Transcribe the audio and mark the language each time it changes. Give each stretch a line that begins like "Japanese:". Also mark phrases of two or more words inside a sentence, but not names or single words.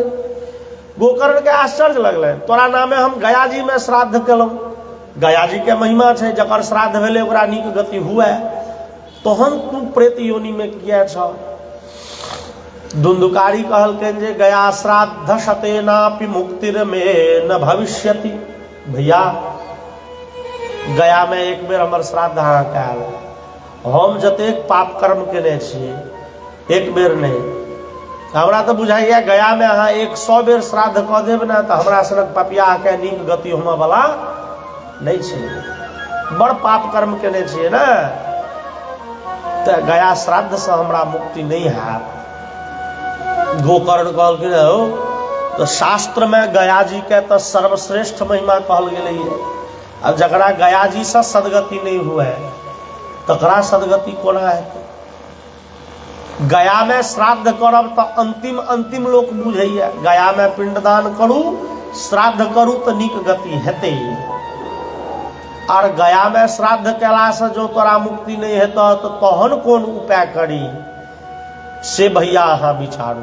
Maithili: गोकर्ण के आश्चर्य लगलै, तोरा नामे हम गया जी में श्राद्ध केलहुँ, गया जी के महिमा छै, जकर श्राद्ध भेलै ओकरा नीक गति हुए, तहन तू प्रेत योनि में किया छ?
Sanskrit: धुंधुकारी
Maithili: कहलकनि जे
Sanskrit: गया श्राद्ध शतेनापि मुक्तिर में न भविष्यति।
Maithili: भैया गया में एक बेर हमर श्राद्ध अहाँ कैल, हम जतेक पाप कर्म केने छियै एक बेर नहीं। हमरा तो बुझाइए गया में अहाँ 100 बेर श्राद्ध कऽ देब ने तो हमरा सनक पपिया के नीक गति होमऽ वाला नहीं छै। बड़ पाप कर्म केने छियै ने, तो गया श्राद्ध से हमरा मुक्ति नहीं हैत। गोकर्ण कहलखिन हो तो शास्त्र में गया जी के तो सर्वश्रेष्ठ महिमा कहल गेलै है। अब जकरा गया जी से सदगति नहीं हुए तकरा सदगति कोना हेतै? गया में श्राद्ध करब तो अंतिम अंतिम लोक बुझैया, गया में पिंडदान करू, श्राद्ध करू तो नीक गति हेतै। और गया में श्राद्ध केला से जो तोरा मुक्ति नहीं हेतौ तो तहन कोन उपाय करी, से भैया अहाँ विचारू।